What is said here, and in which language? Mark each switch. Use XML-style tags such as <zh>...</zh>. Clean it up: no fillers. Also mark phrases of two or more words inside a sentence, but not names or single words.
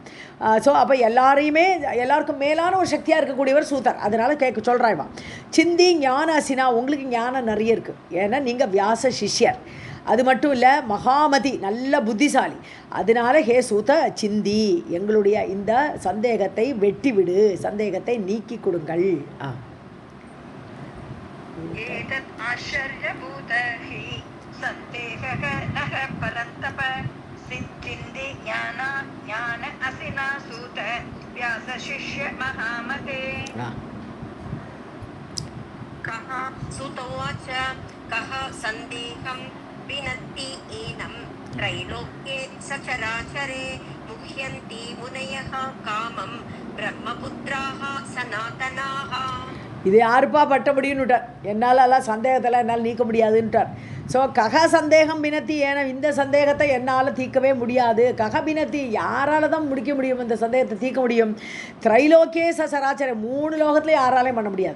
<ta>ஸோ அப்போ எல்லாருக்கும் மேலான ஒரு சக்தியாக இருக்கக்கூடியவர் சூதர், அதனால சொல்கிறாய்வான்.</ta> <sa>छिन्धि ज्ञानासिना,</sa> <ta>உங்களுக்கு ஞானம் நிறைய இருக்குது, ஏன்னா நீங்கள் வியாச சிஷ்யர். அது மட்டும் இல்லை, மகாமதி, நல்ல புத்திசாலி. அதனால</ta> <sa>हे सूत छिन्धि,</sa> <ta>எங்களுடைய இந்த சந்தேகத்தை வெட்டிவிடு, சந்தேகத்தை நீக்கி கொடுங்கள்.</ta> <sa>एतत् आश्चर्यभूतः हि सन्देहः नः परन्तप सिद्धिन्दे ज्ञान असिना सूत व्यासशिष्य महामते. कः सुतोवाच कः सन्देहं विनत्ति एनं त्रैलोक्ये सचराचरे मुह्यन्ति मुनयः कामं ब्रह्मपुत्राः सनातनाः.</sa> <ta>இது யாருப்பா பட்ட முடியும்னுட்டார். என்னால் சந்தேகத்தில் என்னால் நீக்க முடியாதுன்ட்டார். ஸோ</ta> <sa>कः सन्देहं भिनत्ति,</sa> <ta>ஏன்னா இந்த சந்தேகத்தை என்னால் தீர்க்கவே முடியாது.</ta> <sa>कः भिनत्ति,</sa> <ta>யாரால் தான் முடிக்க முடியும், இந்த சந்தேகத்தை தீர்க்க முடியும்?</ta> <sa>त्रैलोक्ये सचराचरम्,</sa> <ta>3 லோகத்துலேயும் யாராலையும் பண்ண முடியாது.</ta>